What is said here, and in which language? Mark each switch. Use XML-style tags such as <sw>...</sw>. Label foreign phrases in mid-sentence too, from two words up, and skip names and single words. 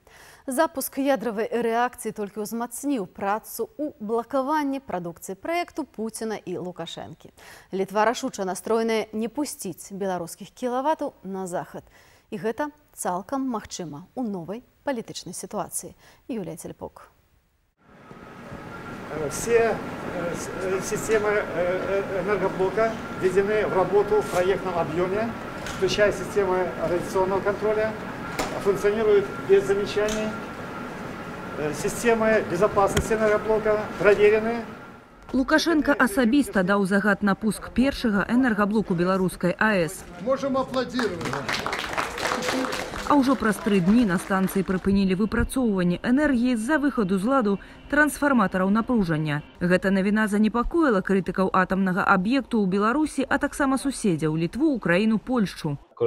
<be>Запуск ядравай рэакцыі толькі ўзмацніў працу ў блакаванні прадукцыі праекту Пуціна і Лукашэнкі. Літва рашуча настроеная не пусціць беларускіх кілаватаў на захад. І гэта цалкам магчыма ў новай палітычнай сітуацыі. Юлія Цельпок.</be> <ru>Все системы энергоблока введены в работу в проектном объеме, включая системы радиационного контроля, функционируют без замечаний. Системы безопасности энергоблока проверены.</ru> <be>Лукашенко асабіста даў загад на пуск першага энергаблоку беларускай АЭС.</be> <ru>Можем аплодировать.</ru> <be>А ўжо праз 3 дні на станцыі прыпынілі выпрацоўванне энергіі з-за выхаду з ладу трансфарматараў напружання. Гэта навіна занепакоіла крытыкаў атамнага аб'екту ў Беларусі, а таксама суседзяў Літву, Украіну, Польшчу.</be>